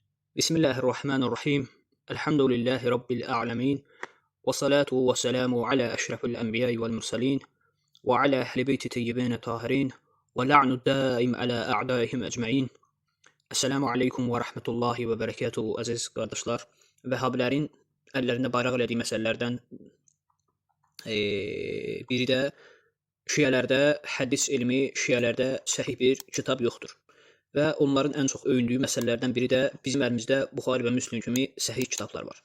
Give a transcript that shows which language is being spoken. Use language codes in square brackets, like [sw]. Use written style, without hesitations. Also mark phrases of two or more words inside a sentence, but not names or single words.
[ar] بسم الله الرحمن الرحيم. الحمد لله رب العالمين، والصلاة والسلام على أشرف الأنبياء والمرسلين وعلى أهل بيت طيبين الطاهرين، واللعن الدائم على أعدائهم أجمعين. السلام عليكم ورحمة الله وبركاته, [az] əziz qardaşlar. Vəhhabilərin əllərində bayraq elədiyi məsələlərdən biri də şiələrdə hədis elmi, şiələrdə səhih bir kitab yoxdur. Və onların ən çox öyündüyü məsələlərdən biri də bizim əlimizdə Buxari və Müslim kimi səhih kitablar var.